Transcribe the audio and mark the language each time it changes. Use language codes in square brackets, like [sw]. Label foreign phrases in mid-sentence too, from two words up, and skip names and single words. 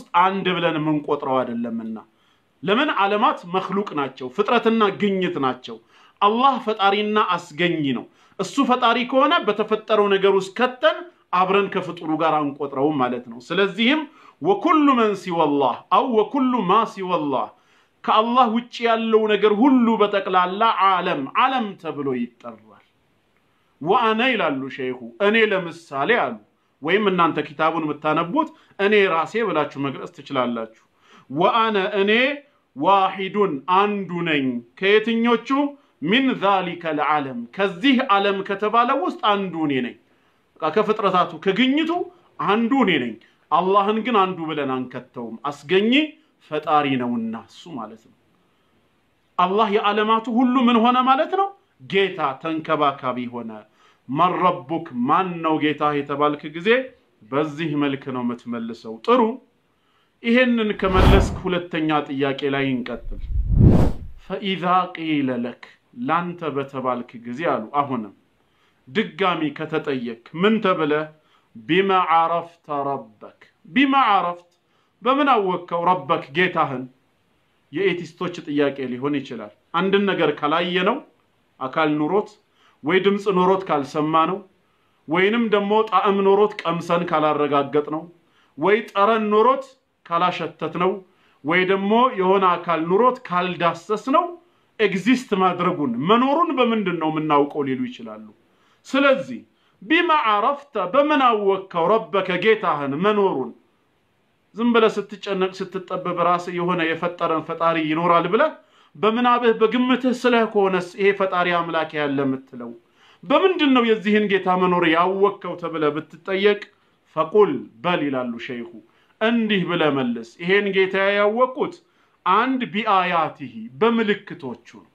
[am] አንድ ብለን የምንቆጥረው አይደለምና ለምን ዓለማት መخلوቅ ናቸው ፍጥረትና ግኝት ናቸው አላህ ፈጣሪና አስገኝ ነው እሱ ፈጣሪ ከሆነ በተፈጠረው ነገር ውስጥ ከተን አብረን ከፍጡሩ ጋር አንቆጥረው ማለት ነው ስለዚህም [ar] وكل من سوى الله أو وكل ما سوى الله [am] ከአላህ ውጪ ያለው ነገር ሁሉ በተቀላላ ዓለም ተብሎ ይጠራል ወአና ይላሉ ሼኹ እኔ ለምሳሌ አሉ ወይም እናንተ ኪታቡን መታነቡት እኔ ራሴ ብላችሁ መግለጽ ትችላላችሁ ወአና እኔ ዋሂዱን አንዱ ነኝ ከየትኞቹ [ar] من ذلك العالم [am] ከዚህ ዓለም ከተባለው ውስጥ አንዱ ነኝ ከፍጥረታቱ ከግኝቱ አንዱ ነኝ አላህን ግን አንዱ ብለን አንከተውም አስገኝ ፈጣሪ ነውና እሱ ማለት ነው አላህ የዓለማቱ ሁሉ ምን ሆነ ማለት ነው ጌታ ተንከባካቢ ሆነ [ar] من ربك [am] ማን ነው ጌታ የተባልክ ጊዜ በዚህ መልክ ነው የምትመልሰው ጥሩ ይሄንን ከመለስክ ሁለተኛ ጥያቄ ላይ እንቀጥል [ar] فاذا قيل لك [am] ላንተ በተባልክ ጊዜ አሉ አሁንም ድጋሚ ከተጠየቅ ምን ተብለ [ar] بما عرفت ربك بما عرفت [am] በምን አወቀው ረበክ ጌታህን የኤቲስቶች ጥያቄ ሊሆን ይችላል አንድ ነገር ካላየ ነው አካል ኑሮት ወይ ድምጽ ኑሮት ካልሰማ ነው ወይንም ደሞ ጣዕም ኑሮት ቀምሰን ካላረጋገጥ ነው ወይ ጠረን ኑሮት ካላሸተት ነው ወይ ደሞ የሆነ አካል ኑሮት ካልዳሰስ ነው ኤግዚስት ማድረጉን መኖሩን በምንድነው ምናውቀው ሊሉ ይችላሉ ስለዚህ [ar] بما عرفت [am] በምን አወቀው ረበከ ጌታህን መኖሩን ዝም ብለ ስትጨነቅ ስትጠበብ ራስ የሆነ የፈጠረን ፈጣሪ ይኖራል ብለ በመናበህ በግምትህ ስለሆነስ ይሄ ፈጣሪ አምላክ ያለ ምትለው በምንድነው የዚህን ጌታ መኖር ያወቀው ተብለ ብትጠየቅ فقل በል ይላሉ ሼኹ እንዲህ ብለ መልስ ይሄን ጌታ ያወቁት አንድ ቢአያቲሂ በመልክቶቹ